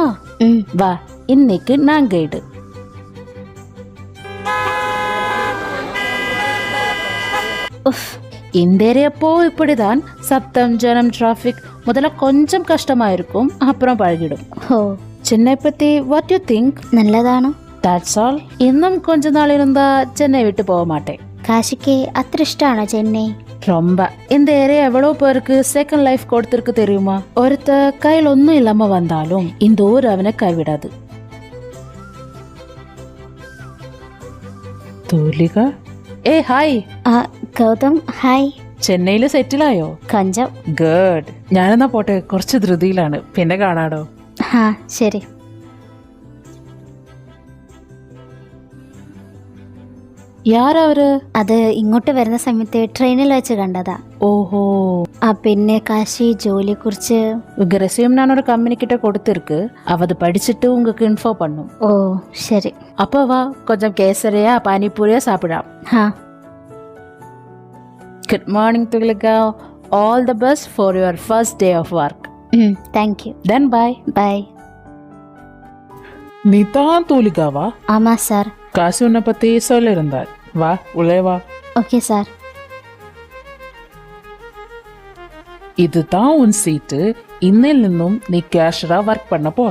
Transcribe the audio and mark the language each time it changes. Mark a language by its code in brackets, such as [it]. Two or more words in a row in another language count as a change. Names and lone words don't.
[ta] வா, இன்னைக்கு நான் கைடு. இந்த ஏரியாப்போ இப்படிதான். சப்தம், ஜனம், டிராஃபிக் முதல்ல கொஞ்சம் கஷ்டமா இருக்கும், அப்புறம் பழகிடும். ஓ, சென்னை பத்தி [en] what you think? [ml] നല്ലതാണോ? [en] That's all. [ta] இன்னும் கொஞ்ச நாள் இருந்தா சென்னை விட்டு போக மாட்டேன். [ml] കാശിക്ക് അത്ര ഇഷ്ടമാണോ ചെന്നൈ? [ta] ரொம்ப. இந்த ஏரியா எவ்வளவு பேருக்கு [en] second life [ta] கொடுத்திருக்கு தெரியுமா? ஒருத்த கையில் ஒன்னும் இல்லாம வந்தாலும் இந்த ஊர் அவனை கைவிடாது. [ml] തൂലിക, ഹായ്. ഗൗതം, ഹായ്. ചെന്നൈയില് സെറ്റിലായോ? [ta] കഞ്ചം. [ml] ഗുഡ്. ഞാനെന്നാ പോട്ടെ, കുറച്ച് ധൃതിയിലാണ്, പിന്നെ കാണാടോ. ശരി. [ta] യാരവര്? [ml] അത് ഇങ്ങോട്ട് വരുന്ന സമയത്ത് ട്രെയിനിൽ വെച്ച് കണ്ടതാ. ഓഹോ. പിന്നെ കാശി ജോലിയെ കുറിച്ച് [ta] உங்க ரெசியூம் நான் ஒரு கம்பெனி கிட்ட கொடுத்திருக்கு. அவ அது படிச்சுட்டு உங்களுக்கு இன்ஃபோ பண்ணும். [ml] ഓ ശരി. [ta] அப்போ வா, கொஞ்சம் கேசரியா பானிபூரியா சாப்பிடலாம். [en] good morning துலிகா. All the best for your first day of work. thank you. Then bye. ബൈ. [ta] நீ தான் தூலிகாவா? ஆமா சார். காசு உன்னை பத்தி சொல்லியிருந்தார். வா, உள்ளே வா. ஓகே சார். இதுதான் உன் சீட்டு. இன்னில் நின்னும் நீ கேஷரா ஒர்க் பண்ண போற.